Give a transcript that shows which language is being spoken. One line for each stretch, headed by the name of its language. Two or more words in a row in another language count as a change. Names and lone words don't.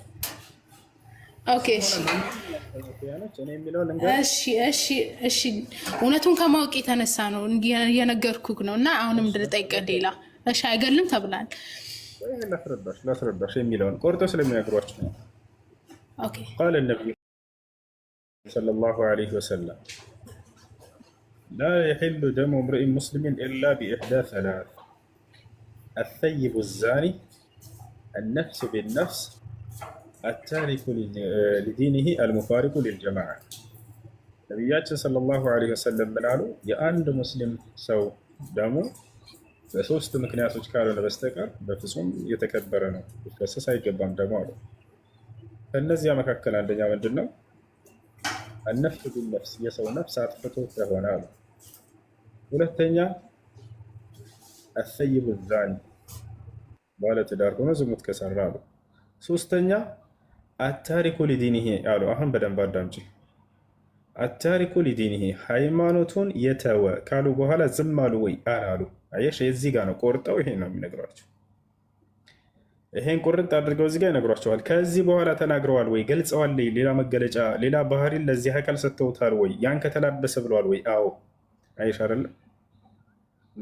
Amharic: ኦኬ እሺ እውነቱን ከማወቅ የተነሳ ነው እየነገርኩህ ነው። እና አሁንም እንድጠይቅህ ሌላ እሺ አይገልም ተብላል። ላስረዳሽ የሚለውን ቆርጦ ስለሚነግሯቸው ነው። ኦኬ
Arabic: قال النبي صلى الله عليه وسلم لا يحل دم امرئ مسلم إلا بإحدى ثلاث: الثيب الزاني، النفس بالنفس، التارك لدينه المفارق للجماعة.
Amharic: ነቢያችን
Arabic: صلى الله عليه وسلم
Amharic: ምን አሉ? የአንድ ሙስሊም ሰው ደሙ በሶስት ምክንያቶች ካልሆነ በስተቀር በፍጹም የተከበረ ነው፣ ሊፈሰስ አይገባም ደሙ አሉ። ከእነዚያ መካከል አንደኛ ምንድን ነው?
Arabic: النفس بالنفس
Amharic: የሰው ነፍስ አጥፍቶ ከሆነ አሉ። ሁለተኛ
Arabic: الثيب الزاني
Amharic: ባለ ትዳር ሆኖ ዝሙት ከሰራ አሉ። ሶስተኛ
Arabic: التارك لدينه
Amharic: አሉ። አሁን በደንብ አዳምጪ።
Arabic: التارك لدينه
Amharic: ሃይማኖቱን የተወ ካሉ በኋላ ዝም አሉ ወይ አሉ? አየሽ፣ እዚህ ጋር ነው ቆርጠው ይሄን ነው የሚነግሯቸው። ይሄን ቁርጥ አድርገው እዚህ ጋር ይነግሯቸዋል። ከዚህ በኋላ ተናግረዋል ወይ? ገልጸዋል? ሌላ መገለጫ ሌላ ባህሪን ለዚህ አካል ሰጥተውታል ወይ? ያን ከተላበሰ ብለዋል ወይ? አዎ። አይሽ አይደል?